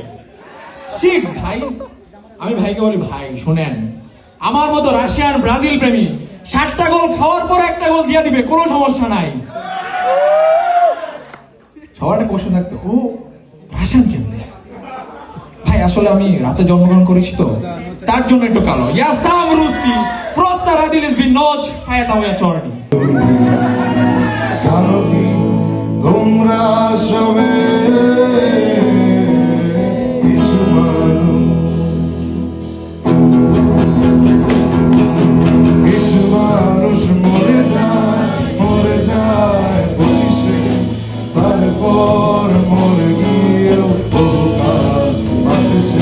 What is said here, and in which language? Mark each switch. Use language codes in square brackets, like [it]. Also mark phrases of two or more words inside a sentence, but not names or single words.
[bn] শিট ভাই, আমি ভাইকে বলি, ভাই শোনেন, আমার মতো রাশিয়ান ব্রাজিল প্রেমী 7টা গোল খাওয়ার পর একটা গোল দিয়ে দিবে, কোনো সমস্যা নাই। সবার একটা কোশ্চেন থাকতো, ও রাশিয়ান কেমনে? ভাই আসলে আমি রাতে জন্মগ্রহণ করেছি তো, তার জন্য একটু কালো। [ru] Я сам русский, просто родились в ночь, поэтому я черный. [bn] জানো কি তোমরা সবে কিছু মানুষ মরে যায় বসে, তারপর মরে গিয়েও বহুকাল বাঁচে সে।